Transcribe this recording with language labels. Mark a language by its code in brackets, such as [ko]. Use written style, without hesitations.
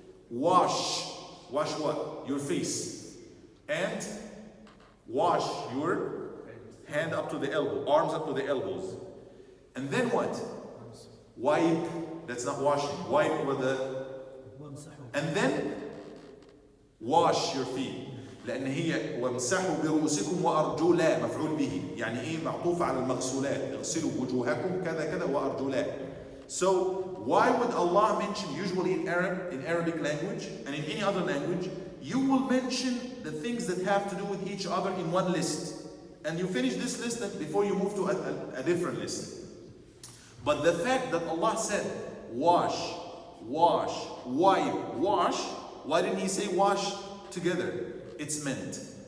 [en] Wash what? Your face. And wash your hand up to the elbow, arms up to the elbows. And then what? Wipe, that's not washing, wipe over the, and then wash your feet. [ar] لأن هي وامسحوا برؤوسكم وأرجلا مفعول به، يعني إيه معطوف على المغسولات، اغسلوا وجوهكم كذا كذا وأرجلا. [en] So why would Allah mention, usually in Arabic language and in any other language, you will mention the things that have to do with each other in one list. And you finish this list before you move to a different list. But the fact that Allah said, wash, wash, wipe, wash, why didn't He say wash together? It's meant.